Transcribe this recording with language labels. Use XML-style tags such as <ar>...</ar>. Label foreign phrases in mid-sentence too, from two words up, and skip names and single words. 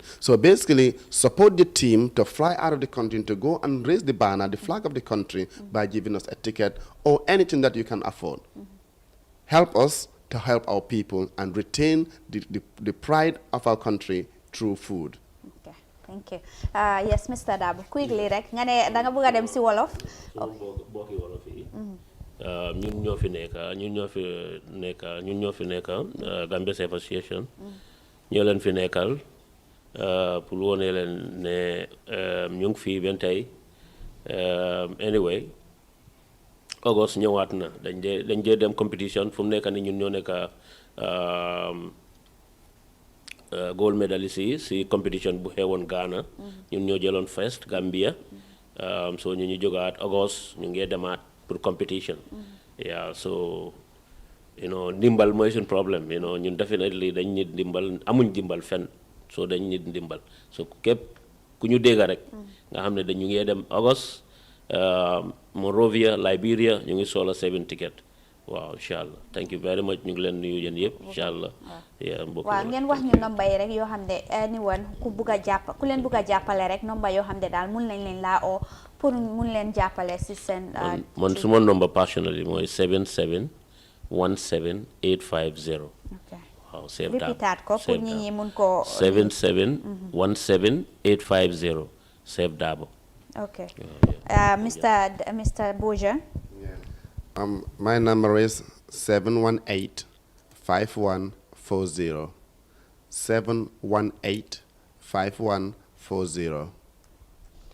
<en>So basically, support the team to fly out of the country to go and raise the banner, the flag of the country, by giving us a ticket or anything that you can afford. Help us to help our people and retain the pride of our country through food. Thank you. Yes, Mr. Dabo. Quickly,</en> <wo>rek nga ne da nga bëgg dem si wolof. Bokki wolof yi. Ñun ñoo fi nekk Gambia Chef Association. Ñoo leen fi nekkal pour wone leen ne ñu ngi fi ben tay. Anyway, August ñëwaat na dañ dee dem competition fu mu nekk ni ñun ñoo nekk</wo> <en>gold medalist</en> <wo>yi si competition bu xewoon Ghana ñun ñoo jëloon first Gambia so ñu jógaat August ñu ngi demaat pour</wo> <en>competition yeah so</en> <wo>ndimbal mooy suñ problème ñun definitely dañ nit ndimbal amuñ ndimbal fenn so dañ nit ndimbal so képp ku ñu dégg rek nga xam ne dañu ngi dem August Monrovia Liberia ñu ngi solo 7 ticket waaw inshallah</wo> <en>thank you very much</en> <wo>ñu ngi leen nuyu yéen yëpp inshallah waaw ngeen wax ñu nomba yi rek yoo xam ne anyone ku leen bugg a jàppale rek nomba yoo xam ne daal mun nañ leen laa oo pour mun leen jàppale si seen man suma nomba personally mooy 7717850 waaw</wo> <en>save that</en> <wo>répétaat ko pour ñi ñi mun ko 7717850 save Dabo</wo> <en>okay Mr. Boja. My number is 718-5140. 718-5140.</en>